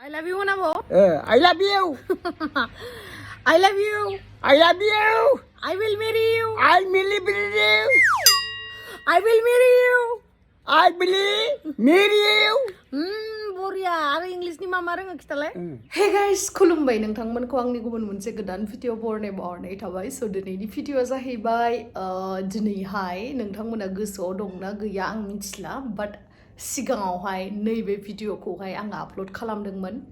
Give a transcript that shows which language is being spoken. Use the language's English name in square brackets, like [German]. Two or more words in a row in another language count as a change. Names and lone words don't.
[English] I love you, Aabwo. I love you. I love you. I love you. I will marry you. I believe in you. I will marry you. I believe marry you. [Bodo] बरिया आरो इंलिशनि मा मा रोङो खिथालाय [English] hey guys [Bodo] खुलुमबाय नोंथांमोनखौ आंनि गुबुन मोनसे गोदान भिडिअ बरनाय थाबाय स' दिनैनि भिडिअआ जाहैबाय दिनैहाय नोंथांमोना गोसोआव दंना गैया आं मिथिला बाट सिगाङावहाय नैबे भिडिअखौहाय आं आपल'ड खालामदोंमोन